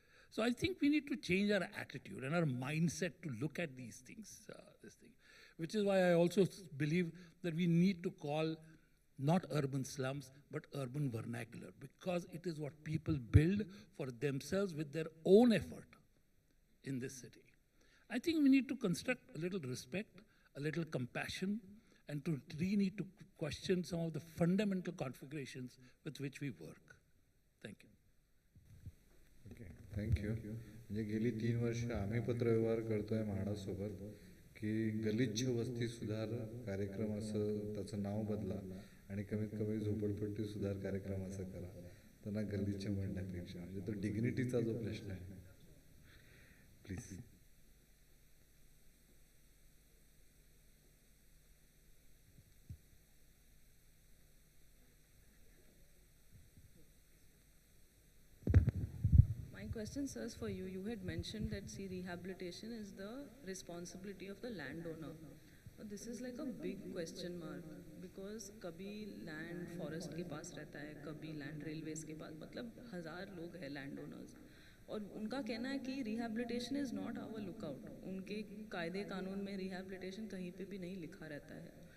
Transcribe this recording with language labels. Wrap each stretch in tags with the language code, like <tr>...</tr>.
<en>So I think we need to change our attitude and our mindset to look at these things, which is why I also believe that we need to call not urban slums, but urban vernacular, because it is what people build for themselves with their own effort in this city. I think we need to construct a little respect, a little compassion, and we need to question some of the fundamental configurations with which we work. Thank you. Okay, thank you.</en> <mr>म्हणजे गेली 3 वर्ष आम्ही पत्रव्यवहार करतोय म्हाडासोबत की गलिच्छ वस्ती सुधार कार्यक्रम असं त्याचं नाव बदला आणि कमीत कमी झोपडपट्टी सुधार कार्यक्रम असं करा. त्यांना गलिच्छ म्हणण्यापेक्षा म्हणजे तो डिग्निटीचा जो प्रश्न आहे.</mr> <en>Please. Question, sirs, for you. You had mentioned that rehabilitation is the responsibility of the landowner. This is like a big question mark because</en> <hi>कभी</hi> <en>land forest</en> <hi>के पास रहता है, कभी</hi> <en>land railways</en> <hi>के पास, मतलब 1000 लोग हैं</hi> <en>landowners.</en> <hi>और उनका कहना है कि</hi> <en>rehabilitation is not our lookout.</en> <hi>उनके कायदे कानून में rehabilitation कहीं पे भी नहीं लिखा रहता है.</hi>